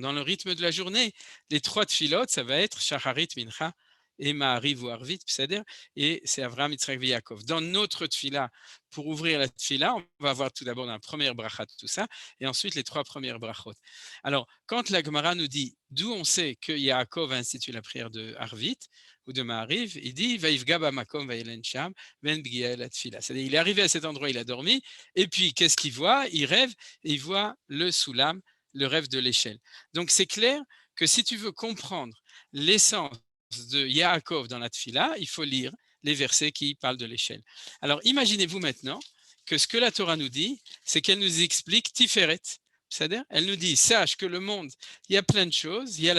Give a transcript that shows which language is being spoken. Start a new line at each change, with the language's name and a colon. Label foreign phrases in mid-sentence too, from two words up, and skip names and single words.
French: Dans le rythme de la journée, les trois tfilotes, ça va être Shacharit, Mincha et Ma'ariv ou Arvit, et c'est Avraham, Yitzhak et Yaakov. Dans notre tfila, pour ouvrir la tfila, on va avoir tout d'abord la première bracha de tout ça, et ensuite les trois premières brachot. Alors, quand la Gemara nous dit d'où on sait que Yaakov a institué la prière de Arvit ou de Ma'ariv, il dit
Hebrew: ויפגע במקום וילן שם ואין פגיעה אלא תפילה.
French: C'est-à-dire, il est arrivé à cet endroit, il a dormi, et puis qu'est-ce qu'il voit? Il rêve, et il voit le soulam, le rêve de l'échelle. Donc, c'est clair que si tu veux comprendre l'essence de Yaakov dans la Tfila, il faut lire les versets qui parlent de l'échelle. Alors, imaginez-vous maintenant que ce que la Torah nous dit, c'est qu'elle nous explique Tiferet, c'est-à-dire, elle nous dit, sache que le monde, il y a plein de choses, il y a la